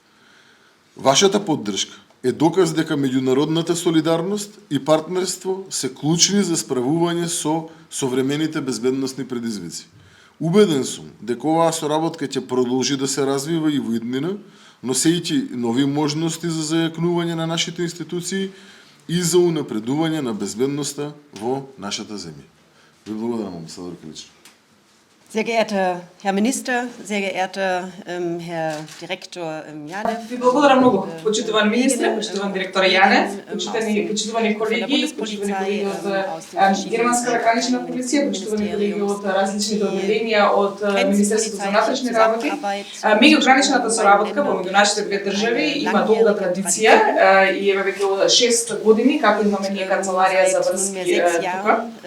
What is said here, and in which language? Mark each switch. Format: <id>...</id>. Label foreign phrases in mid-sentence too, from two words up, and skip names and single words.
<mk>Вашата поддршка е доказ дека меѓународната солидарност и партнерство се клучни за справување со современите безбедносни предизвици. Убеден сум дека оваа соработка ќе продолжи да се развива и во иднина, носејќи нови можности за зајакнување на нашите институции и за унапредување на безбедноста во нашата земја. Ви благодарам, амбасадор Килич.</mk> <de>Sehr geehrter Herr Minister, sehr geehrter Herr Direktor Janev.</de> <mk>Ви благодарам многу, почитуван министр, почитуван директор Јанев, почитувани колеги, почитувани колеги од германската гранична полиција, почитувани колеги од различните одделенија од Министерството за внатрешни работи. Меѓуграничната соработка во меѓу нашите две држави има долга традиција и еве веќе 6 години како имаме ние канцеларија за врски тука.</mk>